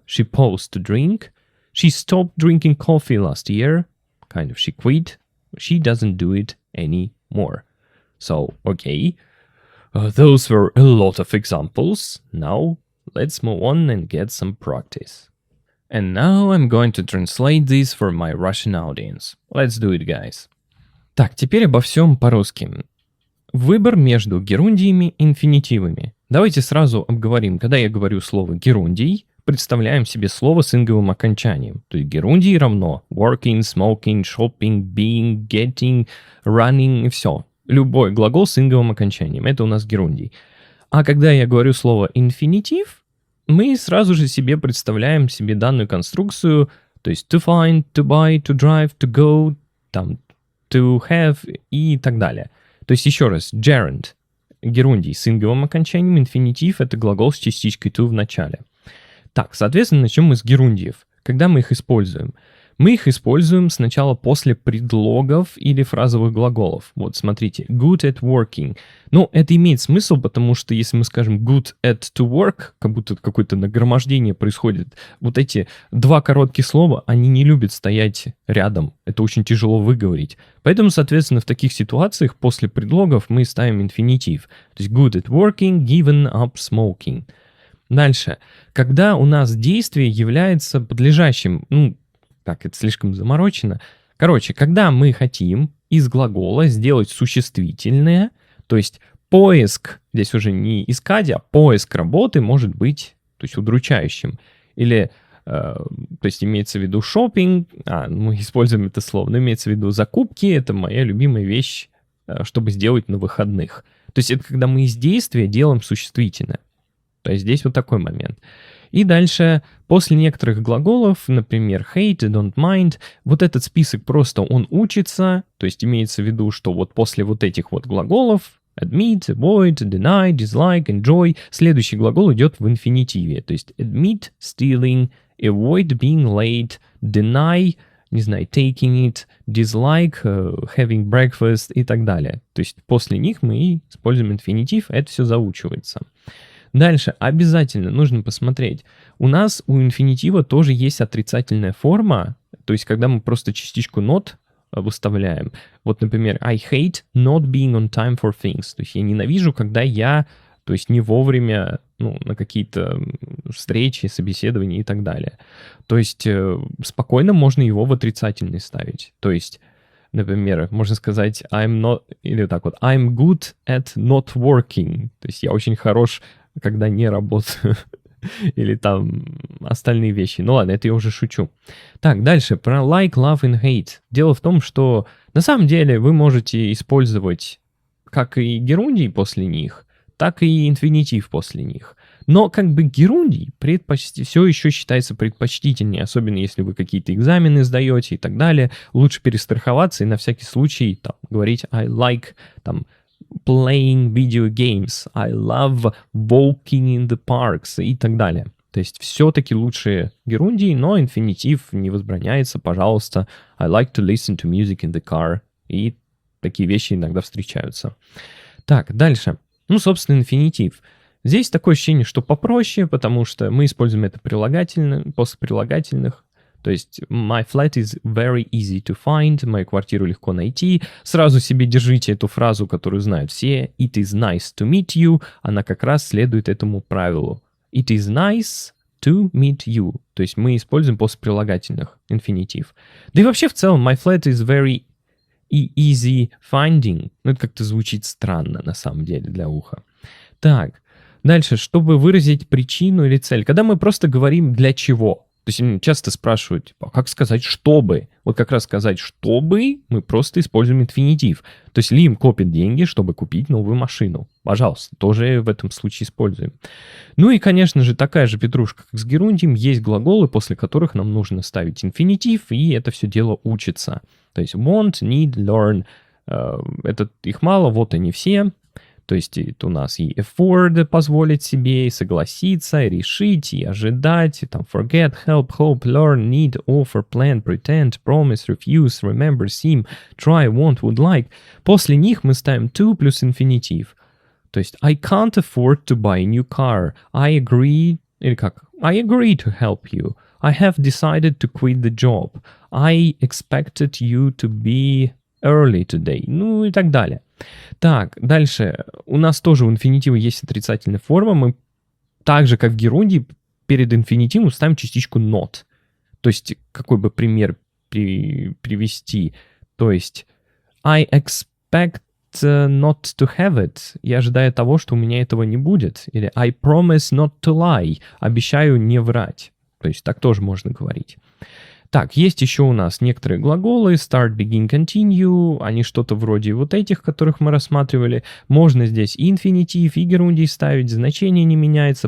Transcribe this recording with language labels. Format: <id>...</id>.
<en>She paused to drink. She stopped drinking coffee last year. Kind of she quit. She doesn't do it anymore. So, okay. Those were a lot of examples. Now, let's move on and get some practice. And now I'm going to translate this for my Russian audience. Let's do it, guys.</en> <ru>Так, теперь обо всем по-русски. Выбор между герундиями и инфинитивами. Давайте сразу обговорим. Когда я говорю слово герундий, представляем себе слово с инговым окончанием. То есть герундий равно working, smoking, shopping, being, getting, running и все. Любой глагол с инговым окончанием. Это у нас герундий. А когда я говорю слово инфинитив, мы сразу же себе представляем себе данную конструкцию, то есть to find, to buy, to drive, to go, там, to have и так далее. То есть еще раз, gerund, герундий с инговым окончанием, инфинитив — это глагол с частичкой to в начале. Так, соответственно, начнем мы с герундиев. Когда мы их используем? Мы их используем сначала после предлогов или фразовых глаголов. Вот, смотрите,</ru> <en>good at working.</en> <ru>Ну, это имеет смысл, потому что если мы скажем</ru> <en>good at to work,</en> <ru>как будто какое-то нагромождение происходит, вот эти два коротких слова, они не любят стоять рядом. Это очень тяжело выговорить. Поэтому, соответственно, в таких ситуациях после предлогов мы ставим инфинитив. То есть</ru> <en>good at working, given up smoking.</en> <ru>Дальше. Когда у нас действие является подлежащим, так, это слишком заморочено. Короче, когда мы хотим из глагола сделать существительное, то есть поиск, здесь уже не искать, а поиск работы может быть, то есть удручающим. Или, то есть имеется в виду shopping, мы используем это слово, но имеется в виду закупки, это моя любимая вещь, чтобы сделать на выходных. То есть это когда мы из действия делаем существительное. То есть здесь вот такой момент. И дальше, после некоторых глаголов, например, hate, don't mind, вот этот список просто он учится, то есть имеется в виду, что вот после вот этих вот глаголов admit, avoid, deny, dislike, enjoy, следующий глагол идет в инфинитиве, то есть</ru> <en>admit, stealing, avoid being late,</en> <ru>deny, не знаю, taking it, dislike, having breakfast и так далее. То есть после них мы используем инфинитив, это все заучивается. Дальше обязательно нужно посмотреть. У нас у инфинитива тоже есть отрицательная форма, то есть когда мы просто частичку not выставляем.</ru> <en>Вот, например, I hate not being on time for things.</en> <ru>То есть я ненавижу, когда я, то есть не вовремя, на какие-то встречи, собеседования и так далее. То есть спокойно можно его в отрицательный ставить. То есть, например, можно сказать I'm not, или так вот,</ru> <en>I'm good at not working.</en> <ru>То есть я очень хорош, когда не работаю. Или там остальные вещи. Ну ладно, это я уже шучу. Так, дальше.</ru> <en>Про like, love and hate.</en> <ru>Дело в том, что на самом деле вы можете использовать как и герундий после них, так и инфинитив после них. Но как бы герундий все еще считается предпочтительнее, особенно если вы какие-то экзамены сдаете и так далее. Лучше перестраховаться и на всякий случай там, говорить I like там,</ru> <en>playing video games, I love walking in the parks</en> <ru>и так далее. То есть все-таки лучше герундий, но инфинитив не возбраняется, пожалуйста.</ru> <en>I like to listen to music in the car.</en> <ru>И такие вещи иногда встречаются. Так, дальше. Собственно, инфинитив. Здесь такое ощущение, что попроще, потому что мы используем это после прилагательных.</ru> <en>То есть my flat is very easy to find,</en> <ru>мою квартиру легко найти. Сразу себе держите эту фразу, которую знают все.</ru> <en>It is nice to meet you.</en> <ru>Она как раз следует этому правилу.</ru> <en>It is nice to meet you.</en> <ru>То есть мы используем после прилагательных инфинитив. Да и вообще в целом</ru> <en>my flat is very easy finding.</en> <ru>Это как-то звучит странно на самом деле для уха. Так, дальше, чтобы выразить причину или цель. Когда мы просто говорим для чего. То есть часто спрашивают, типа, как сказать «чтобы»? Вот как раз сказать «чтобы» мы просто используем инфинитив. То есть Лим копит деньги, чтобы купить новую машину. Пожалуйста, тоже в этом случае используем. Ну и, конечно же, такая же петрушка, как с герундием, есть глаголы, после которых нам нужно ставить инфинитив, и это все дело учится.</ru> <en>То есть want, need, learn.</en> <ru>Это их мало, вот они все. То есть это у нас и afford позволить себе, и согласиться, и решить, и ожидать, и там forget, help, hope, learn, need, offer, plan, pretend, promise, refuse, remember, seem, try, want, would like. После них мы ставим to плюс инфинитив. То есть</ru> <en>I can't afford to buy a new car. I agree,</en> <ru>или как?</ru> <en>I agree to help you. I have decided to quit the job. I expected you to be early today.</en> <ru>Ну и так далее. Так, дальше. У нас тоже у инфинитива есть отрицательная форма. Мы так же, как в герундии, перед инфинитивом ставим частичку not. То есть, какой бы пример привести? То есть,</ru> <en>I expect not to have it.</en> <ru>Я ожидаю того, что у меня этого не будет.</ru> <en>Или I promise not to lie.</en> <ru>Обещаю не врать. То есть, так тоже можно говорить. Так, есть еще у нас некоторые глаголы start, begin, continue, они что-то вроде вот этих, которых мы рассматривали. Можно здесь и инфинитив, и герундий ставить, значение не меняется.</ru>